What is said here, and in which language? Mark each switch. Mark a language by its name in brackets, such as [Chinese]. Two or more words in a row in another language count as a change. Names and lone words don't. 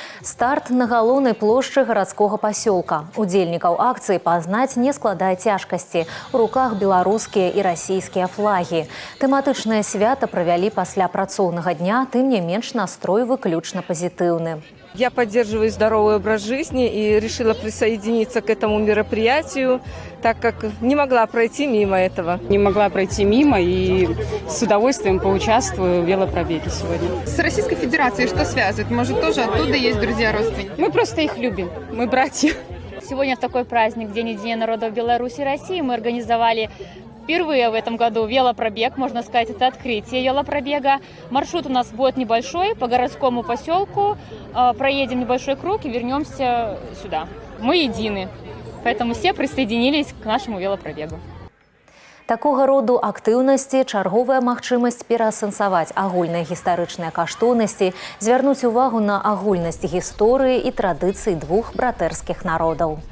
[Belarusian] Старт на галоўнай плошчы гарадскога пасёлка. Удзельнікаў акцыі пазнаць не складае цяжкасці. У руках беларускія і расійскія флагі. Тэматычнае свята правялі пасля працоўнага дня, тым не менш настрой выключна пазітыўны. [Russian] Я поддерживаю здоровый образ жизни и решила присоединиться к этому мероприятию, так как не могла пройти мимо этого. Не могла пройти мимо и с удовольствием поучаствую в велопробеге сегодня. С Российской Федерацией что связывает? Может, тоже оттуда есть друзья, родственники? Мы просто их любим, мы братья. Сегодня в такой праздник, День единения народов Беларуси и России, мы организовали впервые в этом году велопробег, можно сказать, это открытие велопробега. Маршрут у нас будет небольшой, по городскому поселку, проедем небольшой круг и вернемся сюда. Мы едины, поэтому все присоединились к нашему велопробегу. [Belarusian] Такога роду актыўнасці чарговая магчымасць пераасэнсаваць агульныя гістарычныя каштоўнасці, звярнуць увагу на агульнасць гісторыі і традыцый двух братэрскіх народаў.